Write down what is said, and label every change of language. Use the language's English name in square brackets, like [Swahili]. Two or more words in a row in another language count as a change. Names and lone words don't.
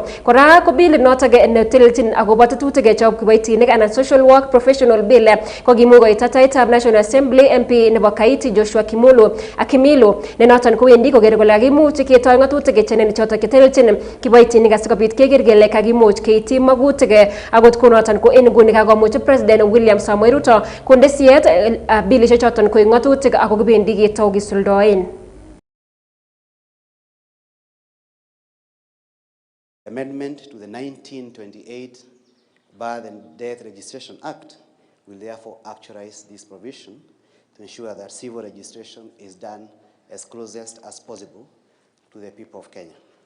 [Kalenjin] Kora ko bill noton netelelchin akobo tetutik chebo kiboitinik anan Social Work Professional Bill kokimuch koita taitab National Assembly MP nebo Kaiti Joshua Akimilu ne noton kowendi kokere kole kakimuch ketoi ng'atutik chenene chotok chetelelchin kiboitinik asikobit keker kele kakimuch keityi magutik akot konoton ko en nguni kakomuch President William Samoei Ruto konde siyet bilishek choton koek ng'atutik ako kibendi ketou kisuldoen. [English] Amendment to the 1928 Birth and Death Registration Act will therefore actualize this provision to ensure that civil registration is done as closest as possible to the people of Kenya.